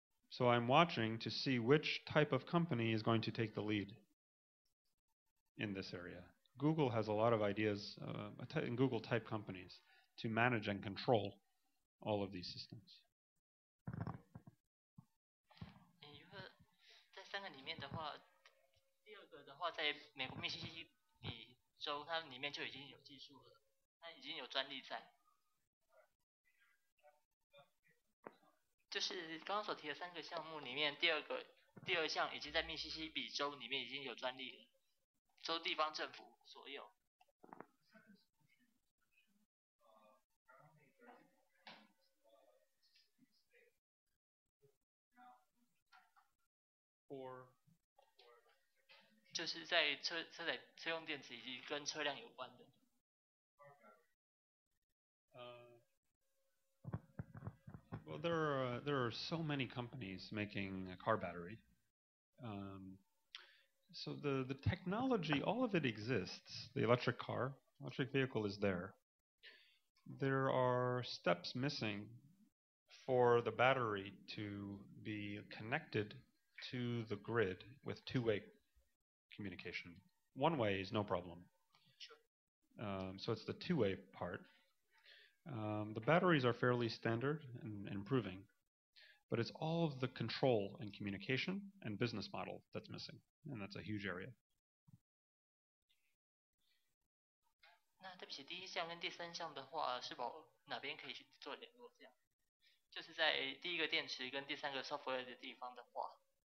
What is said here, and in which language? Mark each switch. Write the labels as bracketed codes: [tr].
[en] So I'm watching to see which type of company is going to take the lead in this area. Google has a lot of ideas, Google type companies, to manage and control all of these systems. [zh] 在3个里面的话，第2个的话，在美国密西西比州，它里面就已经有技术了，它已经有专利在。就是刚刚所提的3个项目里面，第二项已经在密西西比州里面已经有专利了，州地方政府所有。就是在车用电池以及跟车辆有关的。 [en] Well, there are so many companies making a car battery. So the technology, all of it exists. The electric vehicle is there. There are steps missing for the battery to be connected to the grid with two-way communication. One way is no problem. So it's the two-way part. The batteries are fairly standard and improving, but it's all of the control and communication and business model that's missing, and that's a huge area. [zh] 那对不起，第1项跟第3项的话，是否哪边可以去做联络？这样，就是在第1个电池跟第3个 software 的地方的话。